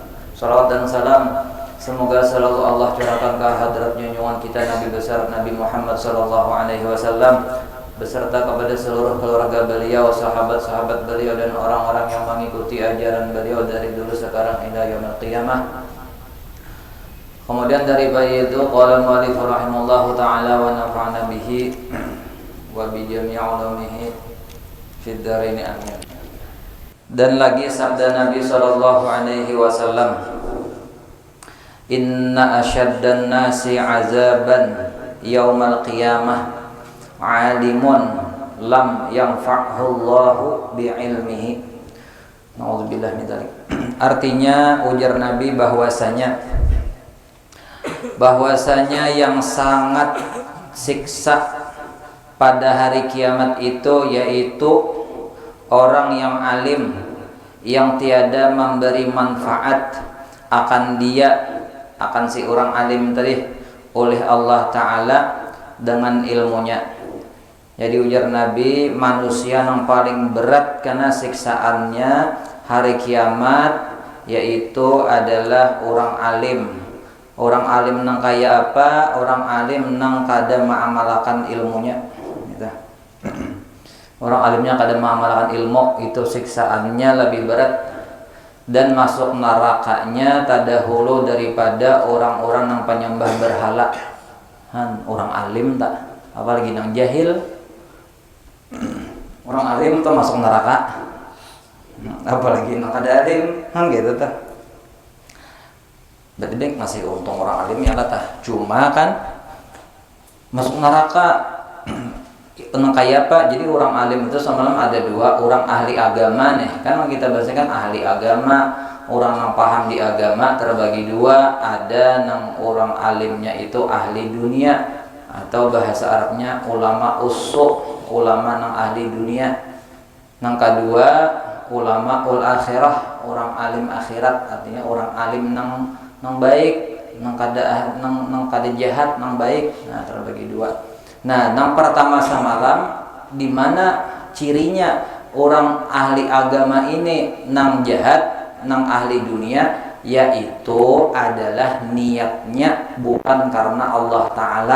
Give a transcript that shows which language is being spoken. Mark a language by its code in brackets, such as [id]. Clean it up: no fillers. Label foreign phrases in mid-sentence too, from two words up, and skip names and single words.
[id] Salawat dan salam semoga selalu Allah curahkan ke hadrat junjungan kita Nabi besar Nabi Muhammad [ar] صلى الله عليه وسلم [id] beserta kepada seluruh keluarga beliau, sahabat-sahabat beliau dan orang-orang yang mengikuti ajaran beliau dari dulu sekarang hingga [ar] يوم القيامة. [id] Kemudian daripada itu [ar] قال المؤلف رحمه الله تعالى ونفعنا به وبجميع علومه في الدارين آمين. [id] Dan lagi sabda Nabi [ar] صلى الله عليه وسلم، إن أشد الناس عذابا يوم القيامة عالم لم ينفعه الله بعلمه. نعوذ بالله من ذلك. [bjn] Artinya ujar Nabi bahwasanya yang sangat siksa pada hari kiamat itu yaitu orang yang alim yang tiada memberi manfaat akan si orang alim tadi oleh Allah Ta'ala dengan ilmunya. Jadi ujar Nabi, manusia yang paling berat karena siksaannya hari kiamat yaitu adalah orang alim. Orang alim nang kaya apa? Orang alim nang kada mengamalkan ilmunya. Gitu. Orang alimnya kada mengamalkan ilmu, itu siksaannya lebih berat dan masuk nerakanya tadahulu daripada orang-orang yang penyembah berhala. Orang alim tak, apalagi nang jahil. Orang alim tuh masuk neraka, apalagi nang kada alim, gitu tak. Berarti dek masih untung orang alim ya tak. Cuma kan masuk neraka tenang kayak apa? Jadi orang alim itu semalam ada dua, orang ahli agama nih. Kan kita bahasnya kan ahli agama, orang yang paham di agama terbagi dua. Ada yang orang alimnya itu ahli dunia, atau bahasa Arabnya ulama usuk, ulama yang ahli dunia. Yang kedua [ar] علماء الآخرة, [bjn] orang alim akhirat, artinya orang alim nang baik, nang kada jahat, nang baik. Nah, terbagi dua. Nah, yang pertama semalam di mana cirinya orang ahli agama ini nang jahat, nang ahli dunia, yaitu adalah niatnya bukan karena Allah Ta'ala.